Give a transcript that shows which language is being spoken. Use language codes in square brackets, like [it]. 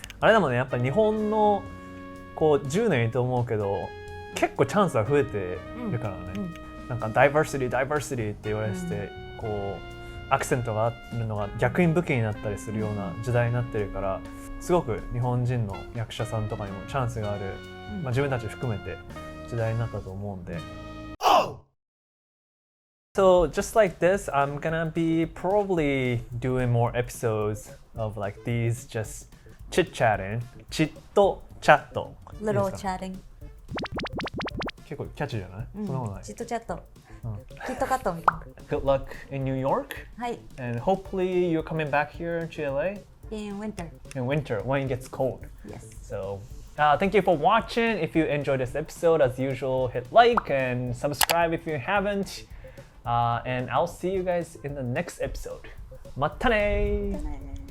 [ja] あれでもね、やっぱ日本のこう10年いいと思うけど、結構チャンスは増えてるからね、なんかダイバーシティって言われてて、こうアクセントがあるのが逆に武器になったりするような時代になってるから、すごく日本人の役者さんとかにもチャンスがある、自分たち含めて時代になったと思うんで。 [en] So just like this, I'm gonna be probably doing more episodes of like these just chit-chatting, Chitto, Chatto. Little chatting。 [ja] 結構キャッチーじゃない？そんなことない。チットチャット。キットカットみたいな。 [en] Good luck in New York. [ja] はい。 [en] And hopefully you're coming back here to LA In winter. in winter when it gets cold. Yes. So thank you for watching. If you enjoyed this episode, as usual, hit like and subscribe if you haven't. And I'll see you guys in the next episode. [ja] またねー。